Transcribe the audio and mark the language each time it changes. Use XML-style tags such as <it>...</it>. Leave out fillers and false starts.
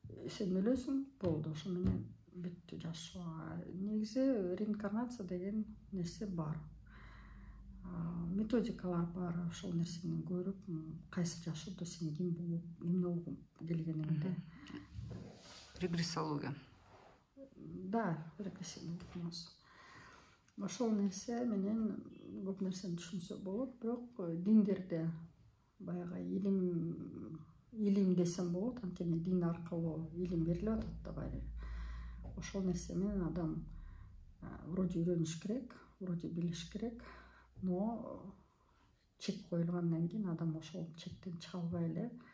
<ky>Сен өлөсүң, болду, ошо менен бүттү жашоо. Негизи реинкарнация деген нерсе бар. Методикалар бар, ошол нерсени көрүп, кайсы жашоодо сен ким болуп, эмне болгуң келгениңди. Регрессология.</ky> <ru>Да, регрессивный гипноз.</ru> <ky>Ошол нерсе менен көп нерсени түшүнсө болот, бирок диндерде баягы илим десем болот, анткени дин аркылуу илим берилип атат да баары. Ошол нерсе менен адам</ky> <ru>вроде</ru> <ky>үйрөнүш керек, вроде билиш керек,</ky> <ru>но</ru> <ky>чек коюлгандан кийин адам ошол чектен чыга албай эле</ky>